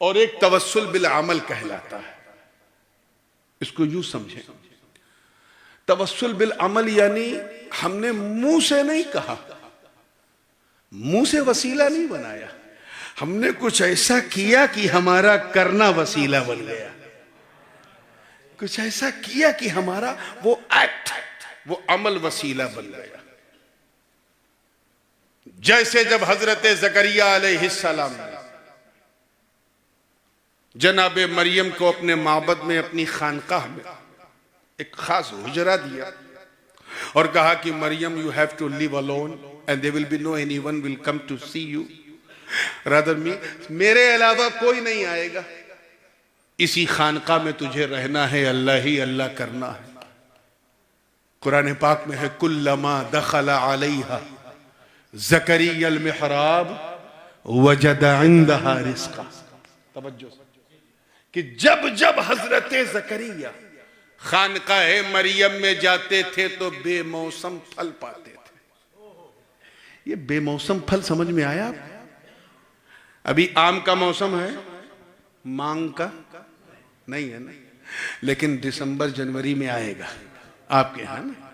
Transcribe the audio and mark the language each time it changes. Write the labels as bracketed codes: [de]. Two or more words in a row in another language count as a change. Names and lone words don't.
[hi] और एक [ar] توسل بالعمل [hi] कहलाता है। इसको यूं समझें, [ar] توسل بالعمل [hi] यानी हमने मुंह से नहीं कहा, मुंह से वसीला नहीं बनाया, हमने कुछ ऐसा किया कि हमारा करना वसीला बन गया, कुछ ऐसा किया कि हमारा वो एक्ट, वो अमल वसीला बन गया। जैसे जब हजरत ज़करिया अलैहिस्सलाम ने जनाबे मरियम को अपने माबद में, अपनी खानकाह में एक खास हुजरा दिया और कहा कि मरियम [en] you have to live alone and there will be no anyone will come to see you rather me, [hi] मेरे अलावा कोई नहीं आएगा, इसी खानकाह में तुझे रहना है, अल्लाह ही अल्लाह करना है। कुरान पाक में है [ar] كلما دخل عليها زكريا المحراب وجد عندها رزقا. [hi] तवज्जो कि जब जब हजरत ज़करिया खानकाह मरियम में जाते थे तो बेमौसम फल पाते थे। ये बेमौसम फल समझ में आया? अभी आम का मौसम है, मांग का नहीं है ना, लेकिन दिसंबर जनवरी में आएगा आपके यहां ना।